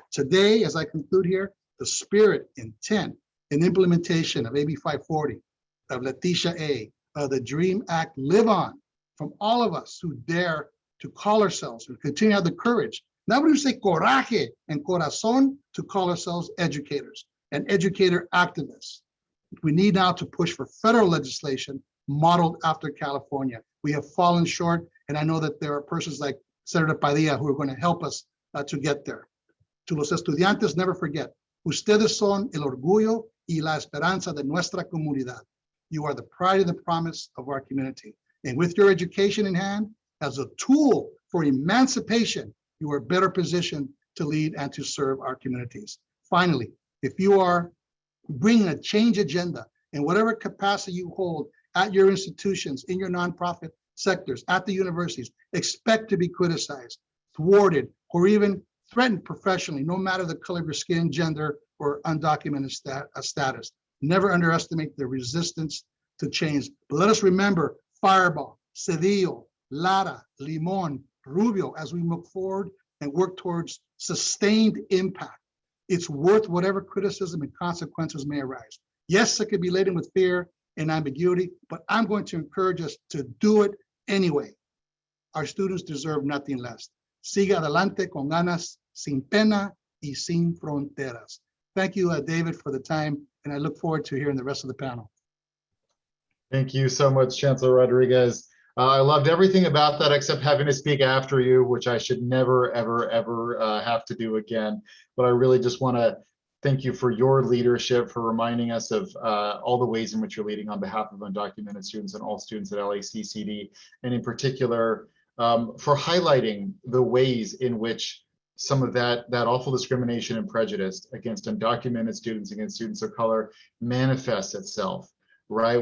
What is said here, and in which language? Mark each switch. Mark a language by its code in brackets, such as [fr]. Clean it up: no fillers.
[en] Today, as I conclude here, the spirit, intent, and implementation of AB 540, of Leticia A, of the DREAM Act live on from all of us who dare to call ourselves, who continue to have the courage, not when we say coraje and corazon, to call ourselves educators and educator activists. We need now to push for federal legislation modeled after California. We have fallen short, and I know that there are persons like Senator Padilla who are going to help us to get there. [es] To los estudiantes, [en] never forget, [es] ustedes son el orgullo y la esperanza de nuestra comunidad. [en] You are the pride and the promise of our community. And with your education in hand, as a tool for emancipation, you are better positioned to lead and to serve our communities. Finally, if you are bringing a change agenda in whatever capacity you hold at your institutions, in your nonprofit sectors, at the universities, expect to be criticized, thwarted, or even threatened professionally, no matter the color of your skin, gender, or undocumented status. Never underestimate the resistance to change. But let us remember Fireball, Cedillo, Lara, Limon, Rubio, as we move forward and work towards sustained impact. It's worth whatever criticism and consequences may arise. Yes, it could be laden with fear and ambiguity, but I'm going to encourage us to do it anyway. Our students deserve nothing less. [es] Siga adelante con ganas, sin pena y sin fronteras. [en] Thank you, David, for the time, and I look forward to hearing the rest of the panel. Thank you so much, Chancellor Rodriguez. I loved everything about that except having to speak after you, which I should never, ever, ever have to do again. But I really just want to thank you for your leadership, for reminding us of all the ways in which you're leading on behalf of undocumented students and all students at LACCD, and in particular, for highlighting the ways in which some of that awful discrimination and prejudice against undocumented students, against students of color, manifests itself, right?